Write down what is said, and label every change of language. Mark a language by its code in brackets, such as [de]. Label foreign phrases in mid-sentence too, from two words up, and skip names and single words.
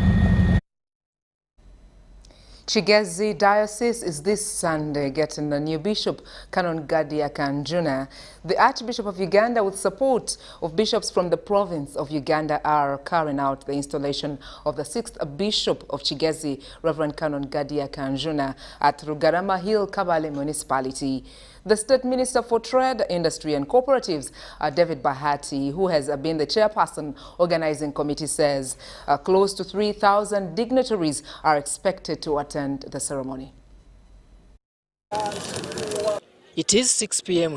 [en] Chigezi Diocese is this Sunday getting a new bishop, Canon Gadia Kanjuna. The Archbishop of Uganda, with support of bishops from the province of Uganda, are carrying out the installation of the 6th Bishop of Chigezi, Reverend Canon Gadia Kanjuna, at Rugarama Hill, Kabale Municipality. The State Minister for Trade, Industry and Cooperatives, David Bahati, who has been the chairperson organizing committee, says close to 3,000 dignitaries are expected to attend the ceremony. It is 6 p.m.